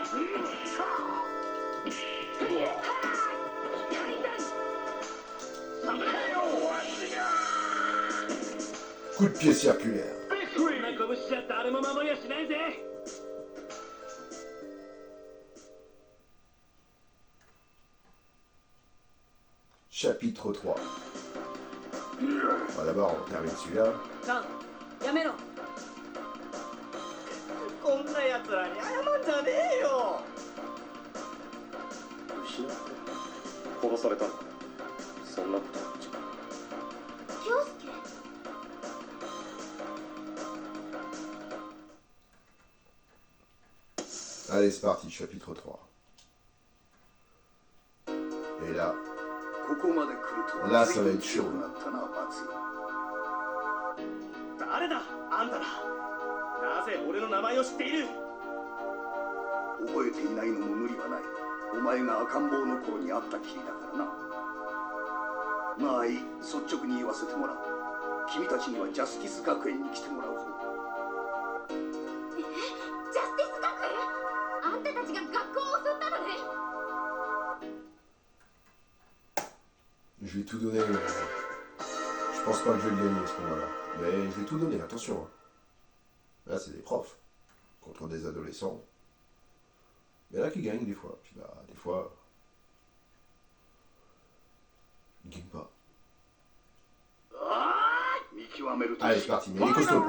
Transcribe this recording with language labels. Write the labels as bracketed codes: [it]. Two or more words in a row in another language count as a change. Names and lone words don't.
[fr] Coup de pied circulaire. Chapitre 3. Bon, d'abord, on termine celui-là. [ja] やめろ。こんな奴らに謝んじゃねえよ。失った殺されたのか。そんなことは京介 [fr] Allez, c'est parti, chapitre 3. Et là, [ja] ここまで来るとは [fr] là, ça va être chaud. [ja] なったなバツ。誰だあんたら。なぜ俺の名前を知っている。覚えていないのも無理はない。お前が赤ん坊の頃に会ったきりだからな。まあいい、率直に言わせてもらう。君たちにはジャスティス学園に来てもらうぞ。ジャスティス学園あんたたちが学校を襲ったのね。 [fr] Je vais tout donner. Je pense pas que je vais le gagner à ce moment-là. Mais je vais tout donner, attention. Hein. Là, c'est des profs contre des adolescents. Mais là, qui gagnent des fois. Puis bah, des fois, ils gagnent pas. [ja] 見極めると [fr] Allez, c'est parti. Mais il est costaud le prof.